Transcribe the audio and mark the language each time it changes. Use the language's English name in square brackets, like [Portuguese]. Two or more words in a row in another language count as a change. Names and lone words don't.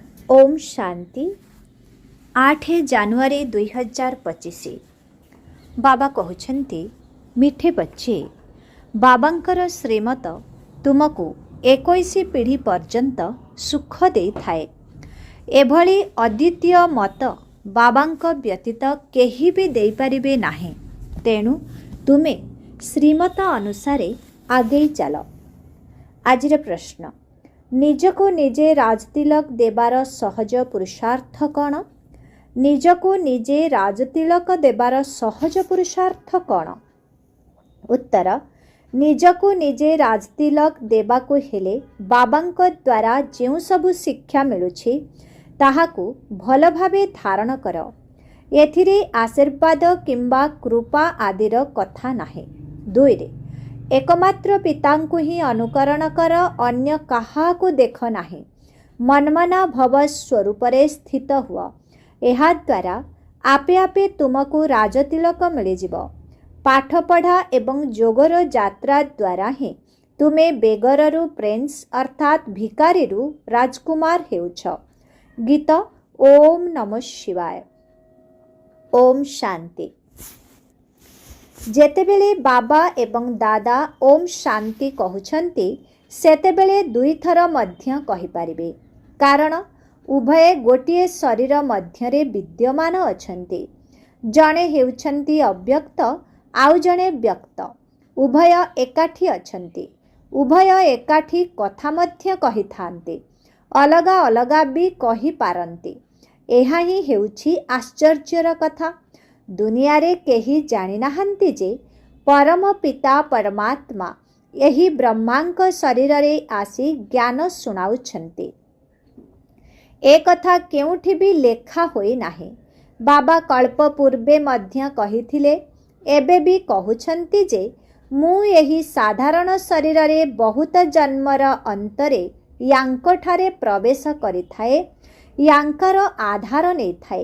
[Odia] ଓମ୍ ଶାନ୍ତି 8 ଜାନୁଆରୀ 2025। [Hindi] बाबा कहते मिठे बच्चे [Odia] ବାବାଙ୍କର ଶ୍ରୀମତ ତୁମକୁ 21 ପିଢ଼ି ପର୍ଯ୍ୟନ୍ତ ସୁଖ ଦେ ଥାଏ। ଏଭଳି ଅଦ୍ୱିତୀୟ ମତ ବାବାଙ୍କ ବ୍ୟତୀତ କେହି ଭି ଦେ ପାରିବେ ନାହିଁ। ତେଣୁ ତୁମେ ଶ୍ରୀମତ ଅନୁସାରେ ଆଗେ ଚଲ। ଆଜିର ପ୍ରଶ୍ନ, ନିଜକୁ ନିଜେ ରାଜତିଲକ ଦେବାର ସହଜ ପୁରୁଷାର୍ଥ କୌନ? ନିଜକୁ ନିଜେ ରାଜତିଲକ ଦେବାର ସହଜ ପୁରୁଷାର୍ଥ କୌନ? उत्तर, ନିଜକୁ ନିଜେ ରାଜତିଲକ ଦେବାକୁ ହେଲେ ବାବାଙ୍କ ଦ୍ୱାରା ଯେଉଁ ସବୁ ଶିକ୍ଷା ମିଳୁଛି ତାହାକୁ ଭଲ ଭାବେ ଧାରଣ କର। ଏଥିରେ ଆଶୀର୍ବାଦ କିମ୍ବା କୃପା ଆଦିର କଥା ନାହିଁ। 2 ଏକମାତ୍ର ପିତାଙ୍କୁ ହିଁ ଅନୁକରଣ କର, ଅନ୍ୟ କାହାକୁ ଦେଖ ନାହିଁ। ମନମନା ଭବ ସ୍ୱରୂପରେ ସ୍ଥିତ ହୁଅ। ଏହା ଦ୍ୱାରା ଆପେ ଆପେ ତୁମକୁ ରାଜତିଲକ ମିଳିଯିବ। ପାଠ ପଢ଼ା ଏବଂ ଯୋଗର ଯାତ୍ରା ଦ୍ୱାରା ହିଁ ତୁମେ ବେଗରରୁ ପ୍ରିନ୍ସ ଅର୍ଥାତ ଭିକାରୀରୁ ରାଜକୁମାର ହେଉଛ। गीत [Sanskrit] ओम नमः शिवाय। [Odia] ଓମ୍ ଶାନ୍ତି। ଯେତେବେଳେ ବାବା ଏବଂ ଦାଦା ଓମ୍ ଶାନ୍ତି କହୁଛନ୍ତି ସେତେବେଳେ 2 ଥର ମଧ୍ୟ କହି ପାରିବେ, କାରଣ ଉଭୟ ଗୋଟିଏ ଶରୀର ମଧ୍ୟରେ ବିଦ୍ୟମାନ ଅଛନ୍ତି। ଜଣେ ହେଉଛନ୍ତି ଅବ୍ୟକ୍ତ ଆଉ ଜଣେ ବ୍ୟକ୍ତ। ଉଭୟ ଏକାଠି ଅଛନ୍ତି। ଉଭୟ ଏକାଠି କଥା ମଧ୍ୟ କହି ଥାନ୍ତି, ଅଲଗା ଅଲଗା ଭି କହି ପାରନ୍ତି। ଏହା ହିଁ ହେଉଛି ଆଶ୍ଚର୍ଯ୍ୟର କଥା। ଦୁନିଆ ରେ କେହି ଜାଣି ନାହାନ୍ତି ଯେ ପରମ ପିତା ପରମାତ୍ମା ଏହି ବ୍ରହ୍ମାଙ୍କ ଶରୀର ରେ ଆସି ଜ୍ଞାନ ଶୁଣାଉଛନ୍ତି। ଏ କଥା କେଉଁଠି ଭି ଲେଖା ହୋଇ ନାହିଁ। ବାବା କଳ୍ପ ପୂର୍ବେ ମଧ୍ୟ କହିଥିଲେ, ଏବେ ଭି କହୁଛନ୍ତି ଯେ ମୁଁ ଏହି ସାଧାରଣ ଶରୀର ରେ ବହୁତ ଜନ୍ମର ଅନ୍ତରେ ଏଙ୍କଠାରେ ପ୍ରବେଶ କରିଥାଏ, ଏଙ୍କର ଆଧାର ନେଇ ଥାଏ।